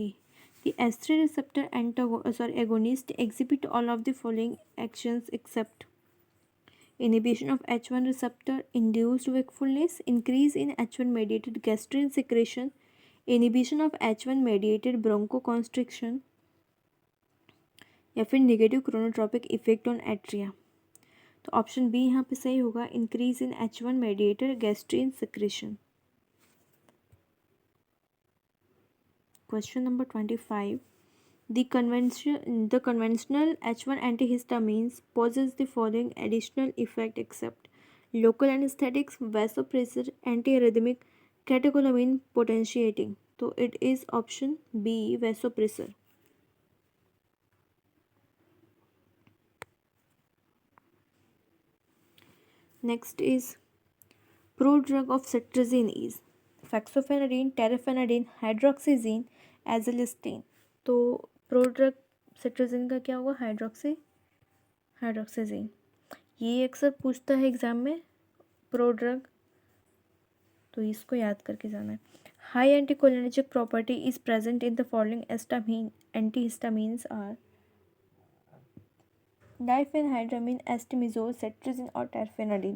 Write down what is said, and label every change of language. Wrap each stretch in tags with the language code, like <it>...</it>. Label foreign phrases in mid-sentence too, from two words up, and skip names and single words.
<en>The H3 receptor agonist exhibit all of the following actions except inhibition of H1 receptor, induced wakefulness, increase in H1 mediated gastrin secretion, inhibition of H1 mediated bronchoconstriction</en> <hi>या फिर</hi> <en>negative chronotropic effect on atria.</en> <hi>तो</hi> <en>option B</en> <hi>यहाँ पे सही होगा,</hi> <en>increase in H1 mediated gastrin secretion. question number 25. The conventional H1 antihistamines possess the following additional effect except local anesthetics, vasopressor, antiarrhythmic, catecholamine potentiating. So it is option B, vasopressor. Next is prodrug of cetirizine is fexofenadine, terfenadine, hydroxyzine, azelastine.</en> <hi>तो</hi> <en>prodrug cetirizine</en> <hi>का क्या होगा, हाइड्रोक्सीजीन। ये अक्सर पूछता है एग्जाम में प्रोड्रग, तो इसको याद करके जाना है।</hi> <en>high anticholinergic property is present in the following antihistamines are diphenhydramine, astemizole, cetirizine और terfenadine.</en>